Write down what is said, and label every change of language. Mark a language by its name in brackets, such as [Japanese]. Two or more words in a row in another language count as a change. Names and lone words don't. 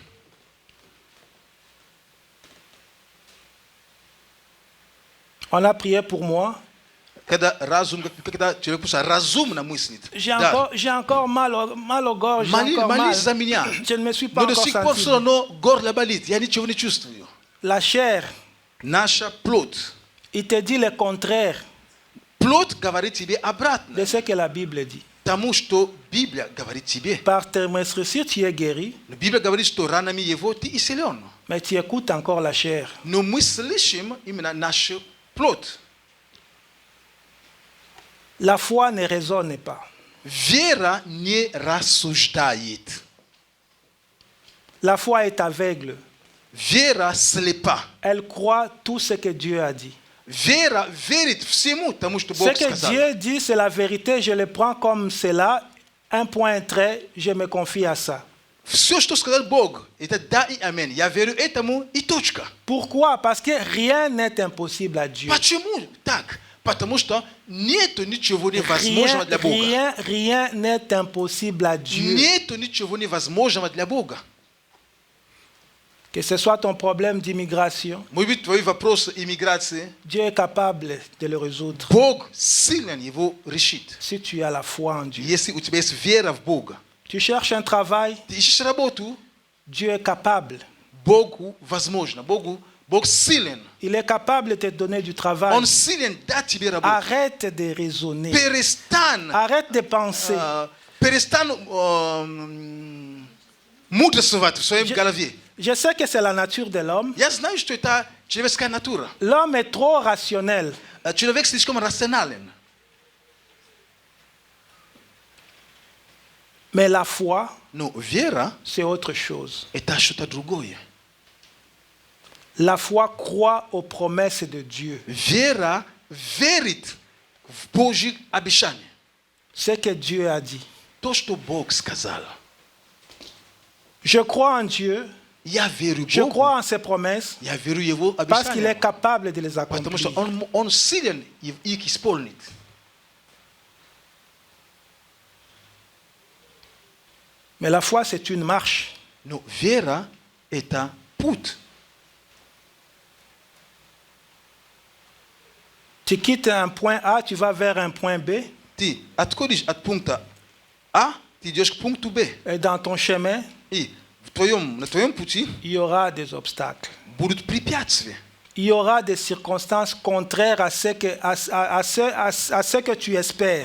[French] On a prié pour moi. [Russian] Когда разум, когда человек просто разумно мыслит. [French] J'ai encore mal au gorge. J'ai encore mal. [Russian] Молись за меня. [French] Je ne me suis pas [Russian] Но до [French] encore [Russian] сих пор все [French] senti. [Russian] равно горло болит. Я ничего не чувствую. [French] La chair, [Russian] Наша плоть. [French] il te dit le contraire [Russian] Плоть говорит тебе обратно. [French] de ce que la Bible dit. [Russian] Тому, что Библия говорит тебе. [French] Par tes maîtrises, tu es guéri, [Russian] Но Библия говорит, что ранами его ты исцелен. [French] mais tu écoutes encore la chair. [Russian] Но мы слышим именно нашу плоть. [French] La foi ne raisonne pas. [Russian] Вера не рассуждает. [French] La foi est aveugle. [Russian] Вера слепа. [French] Elle croit tout ce que Dieu a dit. [Russian] Вера верит всему тому, что [French] Ce [Russian] Бог [French] que [Russian] сказал. [French] Dieu dit, c'est la vérité. Je le prends comme cela. Un point, un trait. Je me confie à ça. [Russian] Все, что сказал Бог, это да и аминь. Я верю этому и точка. [French] Pourquoi? Parce que rien n'est impossible à Dieu. [Russian] Почему так? Потому что нету ничего невозможного для Бога. [French] Rien n'est impossible à Dieu. [Russian] Нету ничего невозможного для Бога. [French] Que ce soit ton problème d'immigration, [Russian] Может быть, твой вопрос иммиграции, [French] Dieu est capable de le résoudre [Russian] Бог силен его решит. [French] si tu as la foi en Dieu. [Russian] Если у тебя есть вера в Бога, [French] Tu cherches un travail, [Russian] ты ищешь работу, [French] Dieu est capable. [Russian] Богу возможно, Бог силен. [French] Il est capable de te donner du travail. [Russian] Он силен дать тебе работу. [French] Arrête de raisonner. [Russian] Перестань, [French] Arrête de penser. [Russian] перестань мудрствовать в своем голове. [French] Je sais que c'est la nature de l'homme. [Russian] Я знаю, что это человеческая натура. [French] L'homme est trop rationnel. [Russian] Человек слишком рационален. [French] Mais la foi, [Russian] Но вера [French] c'est autre chose. – [Russian] это что-то другое. [French] La foi croit aux promesses de Dieu. [Russian] Вера верит в Божьи обещания. [French] Ce que Dieu a dit. [Russian] То, что Бог сказал. [French] Je crois en Dieu. [Russian] Я верю [French] Je [Russian] Богу. [French] crois en ses promesses [Russian] Я верю Его [French] parce qu'il est [Russian] обещания. [French] capable de les [Russian] Потому что [French] accomplir. [Russian] Он силен их исполнить. [French] Mais la foi, c'est une marche. [Russian] Но вера – это путь. [French] Tu quittes un point A, tu vas vers un point B. [Russian] Ты отходишь от пункта А, ты идешь к пункту Б. [French] Et dans ton chemin, [Russian] И на твоем пути [French] il y aura des obstacles. [Russian] будут препятствия. [French] Il y aura des circonstances contraires à ce que tu espères.